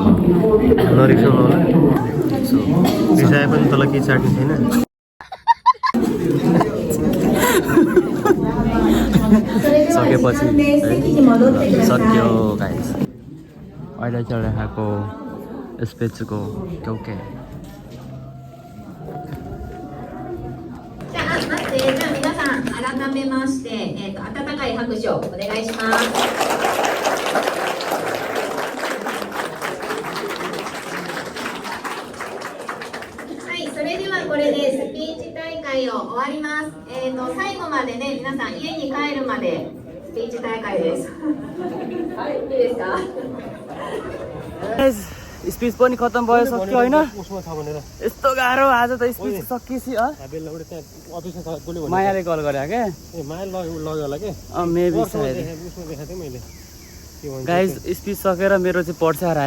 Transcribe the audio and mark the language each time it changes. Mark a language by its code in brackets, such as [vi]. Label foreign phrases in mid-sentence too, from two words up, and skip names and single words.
[ne] नरिसाउनु होला सो रिसाए पनि तँलाई केही चाट्ने छैन। सकेपछि सक्यो गाइस। अहिले चलिरहेको स्पिचको क्युके [ja] じゃあ皆さん改めまして、温かい拍手をお願いします。はい、それではこれでスピーチ大会を終わります。最後までね、皆さん家に帰るまでスピーチ大会です。はい、いいですか？ [ne] स्पिच पनि खत्तम भयो सक्यो होइन। यस्तो गाह्रो आज त स्पिच सकिएछि। मायाले कल गरे क्या [en] maybe guys [ne] स्पिच सकेर मेरो चाहिँ पर्स हराएछ।